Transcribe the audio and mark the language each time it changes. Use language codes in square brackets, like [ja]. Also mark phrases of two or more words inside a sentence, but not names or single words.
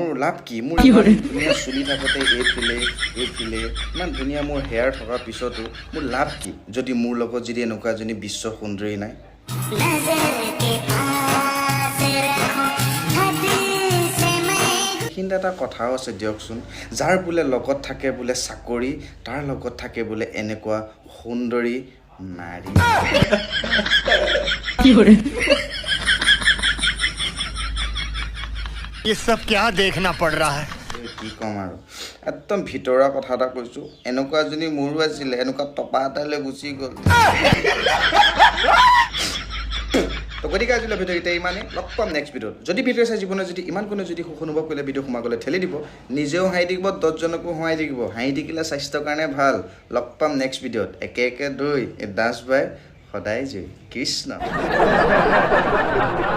[as] লাভ কি মোৰ ইমান ধুনীয়া চুলি থাকোঁতে এইফালে ইমান ধুনীয়া মোৰ হেয়াৰ থকাৰ পিছতো মোৰ লাভ কি যদি মোৰ লগত যদি এনেকুৱা এজনী বিশ্ব সুন্দৰী নাই কিন্তু এটা কথাও আছে দিয়কচোন যাৰ বোলে লগত থাকে বোলে চাকৰি তাৰ লগত থাকে বোলে এনেকুৱা সুন্দৰী নাৰী [hi] ये सब क्या देखना पड़ रहा है [as] কি ক'ম আৰু একদম ভিতৰুৱা কথা এটা কৈছোঁ এনেকুৱা এজনী মোৰো আছিলে এনেকুৱা টপা এটালৈ গুচি গ'ল তো গতিকে আজিলৈ ভিডিঅ' এতিয়া ইমানেই লগ পাম [en] next video [as] যদি ভিডিঅ' চাই জীৱনত যদি ইমান কোনো যদি সুখ অনুভৱ কৰিলে ভিডিঅ' সোমাই গ'লে ঠেলি দিব নিজেও হাঁহি থাকিব 10জনকো হহাই থাকিব হাঁহি থাকিলে স্বাস্থ্যৰ কাৰণে ভাল লগ পাম [en] next video [as] একে দৈ দাস বাই সদায় জয় কৃষ্ণ